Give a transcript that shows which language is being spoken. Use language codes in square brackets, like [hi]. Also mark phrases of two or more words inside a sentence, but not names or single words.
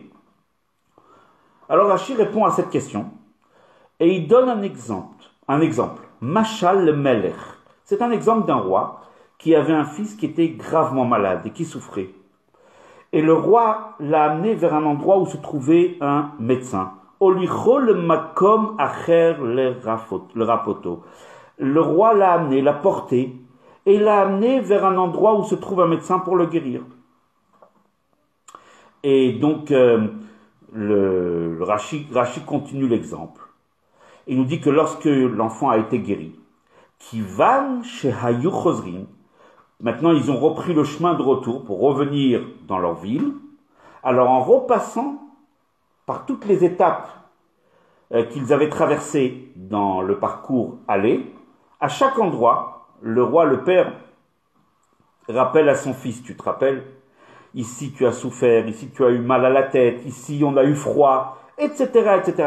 [fr] Alors Rashi répond à cette question, et il donne un exemple. [he] משל למלך. [fr] C'est un exemple d'un roi qui avait un fils qui était gravement malade et qui souffrait. Et le roi l'a amené vers un endroit où se trouvait un médecin. [he] והוליכו למקום אחר לרפאותו. [fr] Le roi l'a amené, l'a porté, et l'a amené vers un endroit où se trouve un médecin pour le guérir. Et donc, le Rashi continue l'exemple. Il nous dit que lorsque l'enfant a été guéri, [he] כיון שהיו חוזרין, [fr] maintenant ils ont repris le chemin de retour pour revenir dans leur ville. Alors en repassant par toutes les étapes qu'ils avaient traversées dans le parcours aller, à chaque endroit, le roi, le père, rappelle à son fils, tu te rappelles, ici tu as souffert, ici tu as eu mal à la tête, ici on a eu froid, etc., etc.